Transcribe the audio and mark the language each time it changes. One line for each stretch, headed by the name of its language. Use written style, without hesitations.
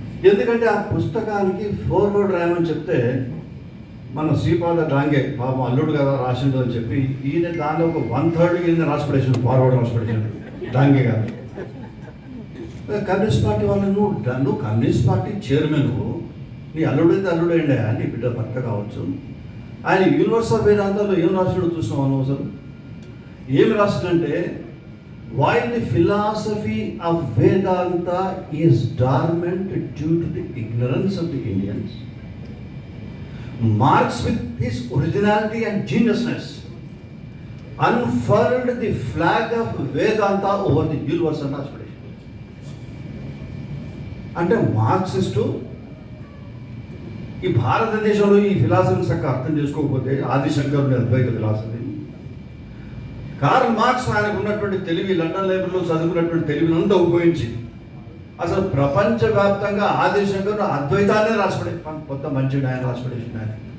Telugu: ఎందుకంటే ఆ పుస్తకానికి ఫోర్వర్డ్ రాయమని చెప్తే మన శ్రీపాద డాంగే పాపం అల్లుడు కదా రాసిండు అని చెప్పి ఈయన దానిలో ఒక 1/3 ఈయన రాసి పడేసాడు, ఫార్వర్డ్ రాసి పడేసాడు డాంగే గారు. కమ్యూనిస్ట్ పార్టీ వాళ్ళు, నువ్వు కమ్యూనిస్ట్ పార్టీ చైర్మన్, నీ అల్లుడైతే అల్లుడైండే, నీ బిడ్డ భర్త కావచ్చు. ఆయన యూనివర్స్ ఆఫ్ వేదాంతాలో ఏం రాసినాడు చూసినావు నువ్వు అసలు? ఏమి రాసినంటే,
English: while the philosophy of Vedanta is dormant due to the ignorance of the Indians, Marx with his originality and geniusness unfurled the flag of Vedanta over the universe and aspiration.
Telugu: అంటే Marxist ఈ భారతదేశంలో ఈ philosophy చక్కగా అర్థం చేసుకోకపోతే, ఆదిశంకరుని అద్వైత philosophy, Karl Marx ఆయనకు ఉన్నటువంటి తెలివి, లండన్ లైబ్రరీలో చదువుకున్నటువంటి తెలివిని అంతా ఉపయోగించి అసలు ప్రపంచవ్యాప్తంగా ఆదిశంకరుడు అద్వైతాన్ని రాసిపడే కొత్త మంచి ఆయన రాసిపడేసింది.